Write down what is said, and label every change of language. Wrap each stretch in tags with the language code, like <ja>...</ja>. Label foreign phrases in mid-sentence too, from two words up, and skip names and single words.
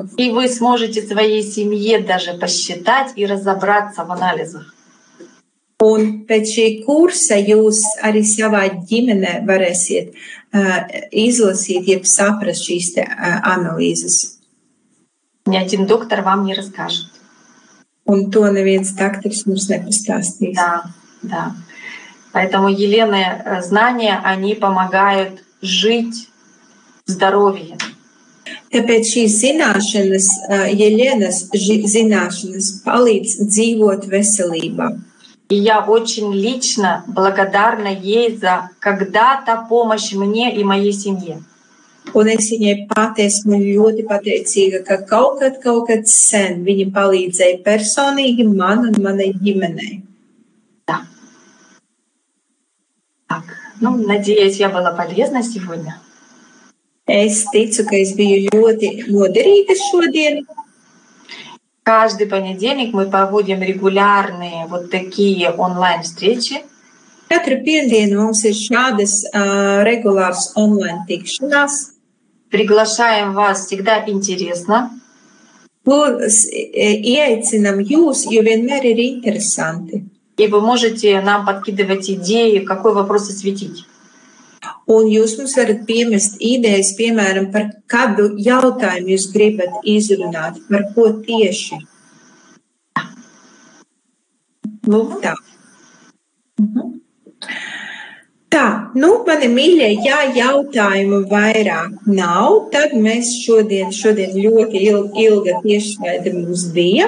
<ru>И вы сможете своей семье даже посчитать и разобраться в анализах.</ru> <lv>Un pēc šī kursa jūs arī savā ģimenē varēsiet izlasīt, jeb saprast šīs te analīzes.</lv> <ru>Ни один доктор вам не расскажет.</ru> <lv>Un to neviens doktors mums nepastāstīs.</lv> <ru>Да. Поэтому Елены знания, они помогают жить в здоровье.</ru> <lv>Tāpēc šīs zināšanas, Jelenas zināšanas palīdz dzīvot veselībā.</lv> <ru>И я очень лично благодарна ей за когда-то помощь мне и моей семье.</ru> <lv>Un es viņai pati esmu ļoti pateicīga, ka kaut kad sen viņa palīdzēja personīgi man un manai ģimenei.</lv> <ru>Да. Так, надеюсь, я была полезна сегодня.</ru> <lv>Es ticu, ka es biju ļoti noderīga šodien.</lv> <ru>Каждый понедельник мы проводим регулярные вот такие онлайн-встречи.</ru> <lv>Katru pirmdienu mums ir šādas regulāras online tikšanās.</lv> <ru>Приглашаем вас, всегда интересно.</ru> <lv>Kur ieaicinam jūs, jo vienmēr ir interesanti.</lv> <ru>И вы можете нам подкидывать идеи, какой вопрос осветить.</ru> <lv>Un jūs mums varat piemest idejas, piemēram, par kādu jautājumu jūs gribat izrunāt, par ko tieši. Tā. Tā, mani mīļie, ja jautājumu vairāk nav, tad mēs šodien ļoti ilga tiešraide mums bija.</lv>